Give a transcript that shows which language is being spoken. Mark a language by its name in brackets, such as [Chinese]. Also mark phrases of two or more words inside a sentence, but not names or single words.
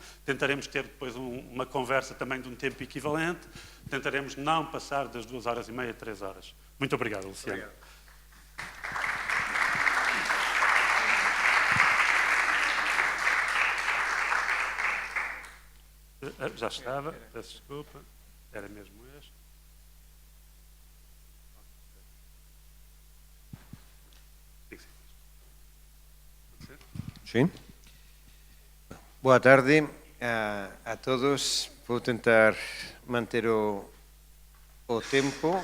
[Portuguese] Tentaremos ter depois uma conversa também de um tempo equivalente. Tentaremos não passar das 2h30, 3 horas. Muito obrigado, Luciano. Obrigado. Já estava, peço desculpa. Era mesmo este. Sí. Boa tarde a todos. Vou tentar manter o tempo.